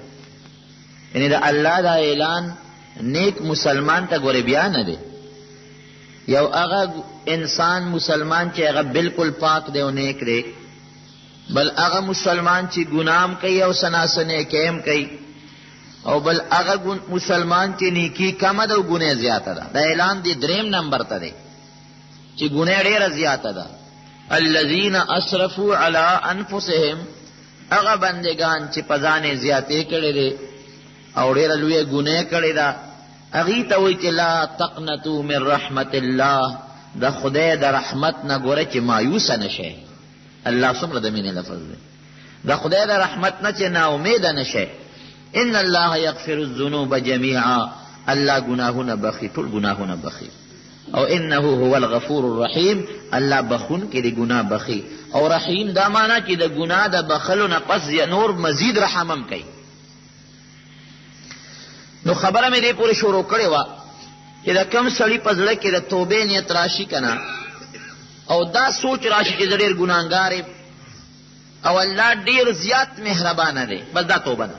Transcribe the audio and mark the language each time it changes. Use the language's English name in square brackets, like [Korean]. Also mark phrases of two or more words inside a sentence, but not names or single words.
[Pashto] یعنی د الله دا اعلان نیک مسلمان ته ګورې بیا نه دی، یو هغه انسان مسلمان چې هغه بالکل پاک دی او نیک دی، بل هغه مسلمان چې ګنام کوي او سناسنې کیم کوي، او بل هغه مسلمان چې نیکی کمه ده او ګناه زیاته ده. دا اعلان دی دریم نمبر ته دی چې ګناه ډېره زیاته ده. [Arabic] الذین اسرفوا علی انفسهم، [Pashto] هغه بندگان چې په ځان یې زیاتې کړې دي او ډېره لویه ګناه کړې ده، هغې ته وایي چې [Arabic] لا تقنطوا من رحمت الله، [Pashto] د خدای د رحمت نه ګوره چې مایوسه نه شئ. الله څومره د مینې لفظ دی، د خدای د رحمت نه چې ناامیده نه شئ. [Arabic] ان الله یغفر الذنوب جمیعا، [Pashto] الله ګناهونه بخي، ټول ګناهونه بخي. او [Arabic] انه هو الغفور الرحیم، [Pashto] الله بخون کې د ګناه بخي. او رحیم دا معنی چې د ګناه د بخلو نه پس نور مزید رحمم کوي. نو خبره مې دې پورې شروع کړې وه چې د کم سړي په زړه کې د توبې نیت راشي که نه، او دا سوچ راشي چې زه ډېر ګناهګار یم او الله ډېر زیات مهربانه دی، بس دا توبه ده.